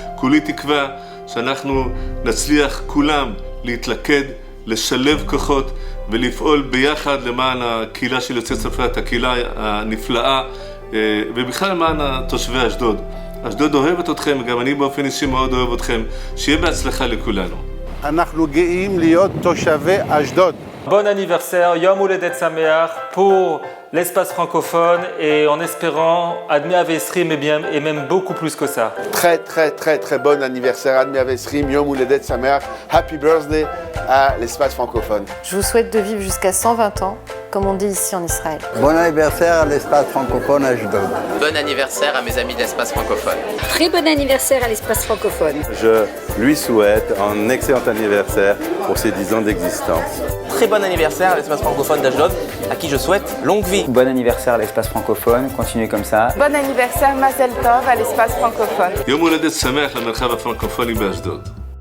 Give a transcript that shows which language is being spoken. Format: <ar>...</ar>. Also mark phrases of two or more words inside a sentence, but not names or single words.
<he>כולי תקווה שאנחנו נצליח כולם להתלכד לשלב כוחות ולפעול ביחד למען הקהילה של יוצאי צרפת, הקהילה הנפלאה, ובכלל למען תושבי אשדוד. אשדוד אוהבת אתכם, וגם אני באופן אישי מאוד אוהב אתכם. שיהיה בהצלחה לכולנו. אנחנו גאים להיות תושבי אשדוד.</he> <fr>Bon anniversaire,</fr> <he>יום הולדת שמח</he> <fr>pour l'espace francophone et en espérant</fr> <he>עד מאה ועשרים</he> <fr>et même beaucoup plus que ça. Très bon anniversaire</fr> <he>עד מאה ועשרים, יום הולדת שמח,</he> <en>Happy Birthday</en> <fr>à l'espace francophone. Je vous souhaite de vivre jusqu'à 120 ans, comme on dit ici en Israël. Bon anniversaire à l'espace francophone Ashdod. Bon anniversaire à mes amis de l'espace francophone. Très bon anniversaire à l'espace francophone. Je lui souhaite un excellent anniversaire pour ses 10 ans d'existence. Très bon anniversaire à l'espace francophone d'Ashdod, à qui je souhaite longue vie. Bon anniversaire à l'espace francophone, continuez comme ça. Bon anniversaire</fr> <he>מזל טוב</he> <fr>à l'espace francophone.</fr> <he>יום הולדת שמח למרחב הפרנקופוני באשדוד.</he>